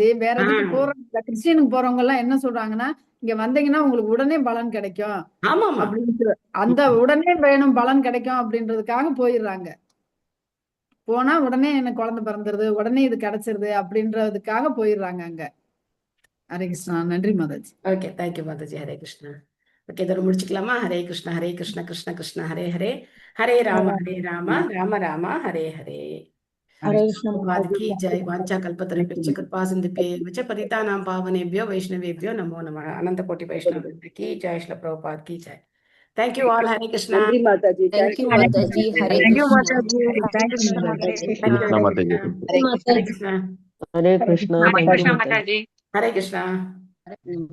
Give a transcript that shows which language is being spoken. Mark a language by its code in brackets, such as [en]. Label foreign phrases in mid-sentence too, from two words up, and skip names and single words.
[ta] வேற எதுக்கு போறவங்க, கிறிஸ்டியனுக்கு போறவங்க எல்லாம் என்ன சொல்றாங்கன்னா, இங்க வந்தீங்கன்னா உங்களுக்கு உடனே பலன் கிடைக்கும் அப்படின்னு, அந்த உடனே வேணும் பலன் கிடைக்கும் அப்படின்றதுக்காக போயிடுறாங்க. போனா உடனே எனக்கு குழந்தை பிறந்துருது, உடனே இது கிடைச்சிருது அப்படின்றதுக்காக போயிடுறாங்க அங்க. ஹரே கிருஷ்ணா. நன்றி மாதாஜி. ஓகே, [en] thank you [ta] மாதாஜி. ஹரே கிருஷ்ணா. ஓகே, இதோட முடிச்சுக்கலாமா? [sa] हरे कृष्ण हरे कृष्ण कृष्ण कृष्ण हरे हरे, हरे राम राम राम हरे हरे. [hi] हरे कृष्ण प्रभुपाद की जय। [sa] वांछा कल्पतरुभ्यश्च कृपा सिन्धुभ्येव च पतितानां पावनेभ्यो वैष्णवेभ्यो नमो नमः। [hi] अनंत कोटि वैष्णव की जय। श्री प्रभुपाद की जय। [en] thank you all. [hi] हरे कृष्णा। [ta] நன்றி மாதாஜி. [en] Thank you மாதாஜி. ஹரே Thank you, [ta] கிருஷ்ணா. [en] Mataji. Thank you, Mataji. Thank you, [ta] மாதாஜி. [hi] हरे कृष्णा। [ta] ஹரே கிருஷ்ணா. [hi] हरे कृष्णा। [ta] மாதாஜி. [hi] हरे कृष्णा।